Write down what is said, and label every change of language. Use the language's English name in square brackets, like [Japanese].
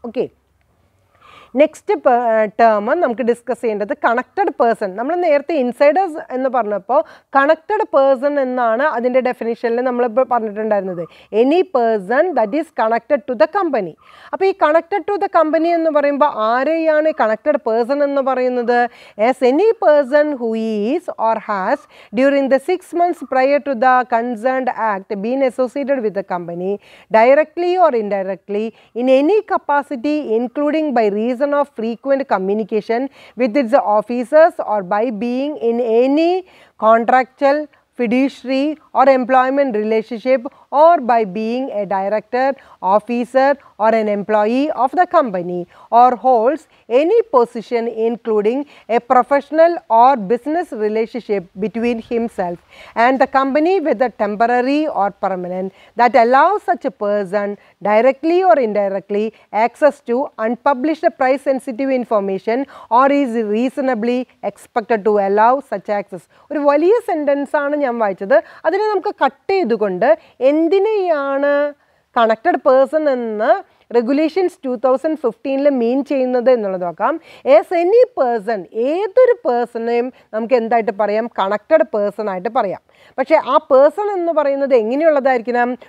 [Malayalam] Okay, next term നമുക്ക് discuss ചെയ്യേണ്ടത് connected person. നമ്മൾ നേരത്തെ ഇൻസൈഡേഴ്സ് എന്ന് പറഞ്ഞപ്പോൾ കണക്റ്റഡ് പേഴ്സൺ എന്നാണ് അതിൻ്റെ ഡെഫിനിഷനിൽ നമ്മളിപ്പോൾ പറഞ്ഞിട്ടുണ്ടായിരുന്നത്. [English] Any person that is connected to the company. [Malayalam] അപ്പോൾ ഈ കണക്റ്റഡ് ടു ദ കമ്പനി എന്ന് പറയുമ്പോൾ ആരെയാണ് കണക്റ്റഡ് പേഴ്സൺ എന്ന് പറയുന്നത്? [English] As any person who is or has during the 6 months prior to the concerned act been associated with the company directly or indirectly in any capacity including by reason of frequent communication with its officers or by being in any contractual, fiduciary or employment relationship or by being a director, officer or an employee of the company or holds any position including a professional or business relationship between himself and the company, whether temporary or permanent, that allows such a person directly or indirectly access to unpublished price sensitive information or is reasonably expected to allow such access. [Malayalam] ഒരു വലിയ sentence ആണ് ഞാൻ വായിച്ചത്. അതിനെ നമുക്ക് cut ചെയ്തുകൊണ്ട് എന്തിനെയാണ് connected person എന്ന് റെഗുലേഷൻസ് 2015 മീൻ ചെയ്യുന്നത് എന്നുള്ളത് നോക്കാം. [English] as any person, [Malayalam] ഏതൊരു പേഴ്സണെയും നമുക്ക് എന്തായിട്ട് പറയാം? കണക്റ്റഡ് പേഴ്സൺ ആയിട്ട് പറയാം. പക്ഷേ ആ പേഴ്സൺ എന്ന് പറയുന്നത് എങ്ങനെയുള്ളതായിരിക്കണം?